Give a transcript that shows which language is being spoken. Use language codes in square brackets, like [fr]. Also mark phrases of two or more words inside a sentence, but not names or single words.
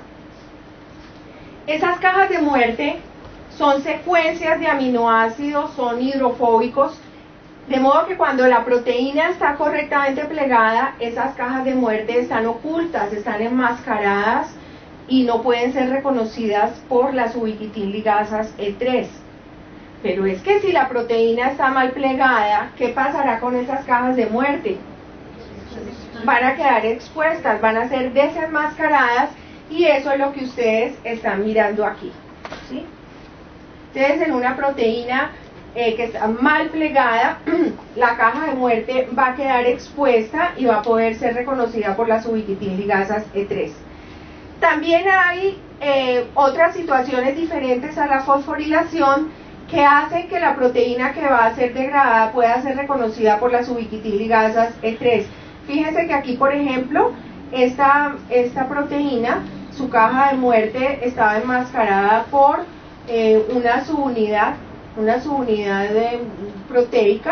[es] Esas cajas de muerte son secuencias de aminoácidos, son hidrofóbicos, de modo que cuando la proteína está correctamente plegada, esas cajas de muerte están ocultas, están enmascaradas y no pueden ser reconocidas por las ubiquitin ligasas E3. Pero es que si la proteína está mal plegada, ¿qué pasará con esas cajas de muerte? Van a quedar expuestas, van a ser desenmascaradas, y eso es lo que ustedes están mirando aquí, ¿sí? Entonces, en una proteína que está mal plegada, la caja de muerte va a quedar expuesta y va a poder ser reconocida por las ubiquitin ligasas E3. También hay otras situaciones diferentes a la fosforilación que hace que la proteína que va a ser degradada pueda ser reconocida por las ubiquitinligasas E3. Fíjense que aquí, por ejemplo, esta proteína, su caja de muerte estaba enmascarada por una subunidad proteica.